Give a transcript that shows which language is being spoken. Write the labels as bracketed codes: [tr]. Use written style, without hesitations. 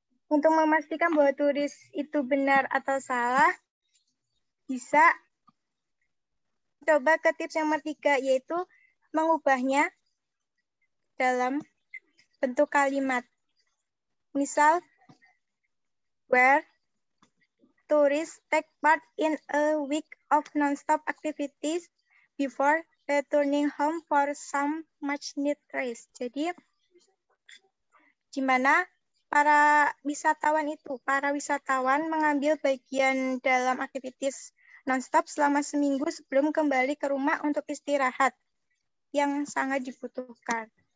[id] Untuk memastikan bahwa turis itu benar atau salah, bisa coba ke tips yang ketiga, yaitu mengubahnya dalam bentuk kalimat. Misal, [en] where tourists take part in a week of non-stop activities before returning home for some much-needed rest. [id] Jadi, di mana para wisatawan mengambil bagian dalam aktivitas non-stop selama seminggu sebelum kembali ke rumah untuk istirahat yang sangat dibutuhkan.